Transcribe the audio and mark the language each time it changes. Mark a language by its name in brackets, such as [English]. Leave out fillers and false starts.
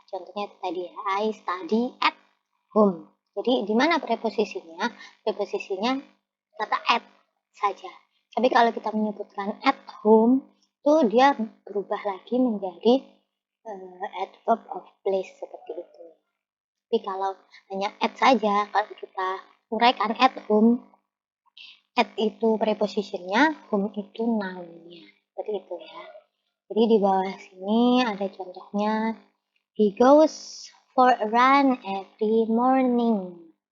[Indonesian] Contohnya tadi ya, [English] I study at home. [Indonesian] Jadi di mana preposisinya? Preposisinya kata at saja. Tapi kalau kita menyebutkan at home, itu dia berubah lagi menjadi adverb of place seperti itu. Tapi kalau hanya at saja, kalau kita uraikan at home, at itu prepositionnya, home itu nounnya. Seperti itu ya. Jadi di bawah sini ada contohnya. [English] He goes for a run every morning.